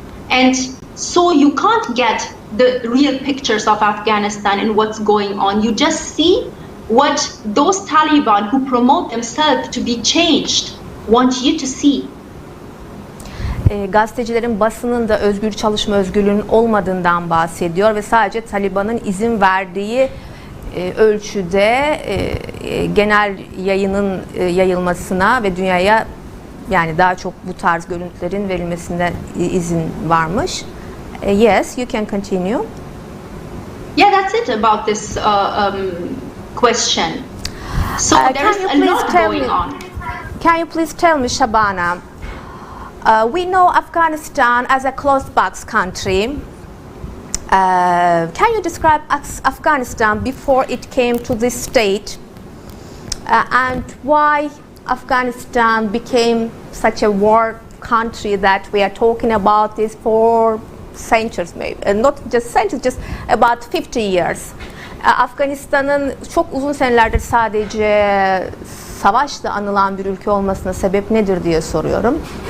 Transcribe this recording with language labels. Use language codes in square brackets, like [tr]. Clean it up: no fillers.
[en] And so you can't get the real pictures of Afghanistan and what's going on. You just see what those Taliban who promote themselves to be changed want you to see. [tr] gazetecilerin, basının da özgür çalışma özgürlüğünün olmadığından bahsediyor ve sadece Taliban'ın izin verdiği ölçüde genel yayının yayılmasına ve dünyaya yani daha çok bu tarz görüntülerin verilmesine izin varmış. [en] Yes, you can continue. Yeah, that's it about this question. So there's a lot going on. Can you please tell me, Shabana, we know Afghanistan as a closed box country. Can you describe Afghanistan before it came to this state and why Afghanistan became such a war country that we are talking about this for centuries, maybe not just centuries, just about 50 years. [tr] Afganistan'ın çok uzun senelerdir sadece savaşla anılan bir ülke olmasına sebep nedir diye soruyorum.